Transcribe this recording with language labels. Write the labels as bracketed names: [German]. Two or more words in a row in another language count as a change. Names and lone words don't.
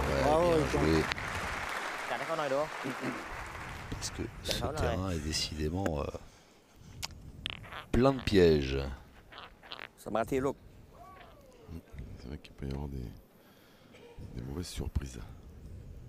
[French] Ouais, Bravo, bien Riton. joué. [Thai] จัดให้เขาหน่อยดู [French] Parce que ce D'accord, ouais. terrain est décidément plein de pièges. [Thai] สมาธิลูก [French] C'est vrai qu'il peut y avoir des mauvaises surprises.